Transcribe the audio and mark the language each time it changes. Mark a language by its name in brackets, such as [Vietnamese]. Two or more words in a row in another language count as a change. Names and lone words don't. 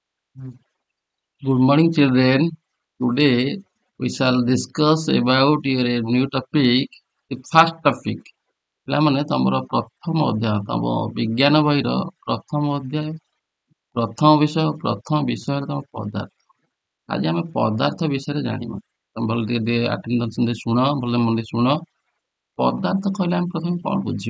[English] Good morning, children. Today we shall discuss about your new topic. The first topic. [Odia] ପିଲାମାନେ ତମର ପ୍ରଥମ ଅଧ୍ୟାୟ ତମ ବିଜ୍ଞାନ ବହିର ପ୍ରଥମ ଅଧ୍ୟାୟ ପ୍ରଥମ ବିଷୟରେ ତମ ପଦାର୍ଥ। ଆଜି ଆମେ ପଦାର୍ଥ ବିଷୟରେ ଜାଣିବା। ତମେ ଭଲ ଟିକେ ଆଟେଣ୍ଡନ୍ସ ଦେଇ ଶୁଣ, ଭଲ ମନ ଦେଇ ଶୁଣ। ପଦାର୍ଥ କହିଲେ ଆମେ ପ୍ରଥମେ କଣ ବୁଝିବା?